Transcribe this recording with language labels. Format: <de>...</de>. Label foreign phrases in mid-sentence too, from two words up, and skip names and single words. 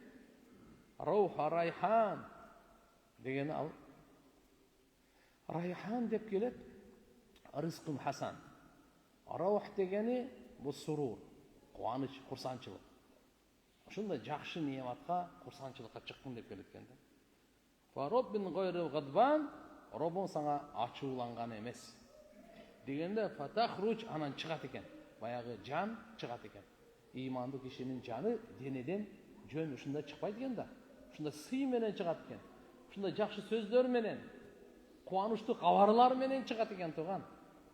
<ar>روح ريحان</ar> <ky>дегени ал. Райхан деп келет,</ky> <ar>رزق حسن.</ar> <ky>Раух дегени бул сурур, кубаныч, курсанчылык. Ошондой жакшы неаматка, курсанчылыкка чыккын деп келет экен да.</ky> <ar>فرب غير غضبان,</ar> <ky>Роббуң саңа ачууланган эмес. Дегенде фатахруч анан чыгат экен. Баягы жан чыгат экен. Ыймандуу кишинин жаны денеден жөн ушундай чыкпайт экен да. Ушундай сый менен чыгат экен. Ушундай жакшы сөздөр менен, кубанычтуу кабарлар менен чыгат экен туган.</ky>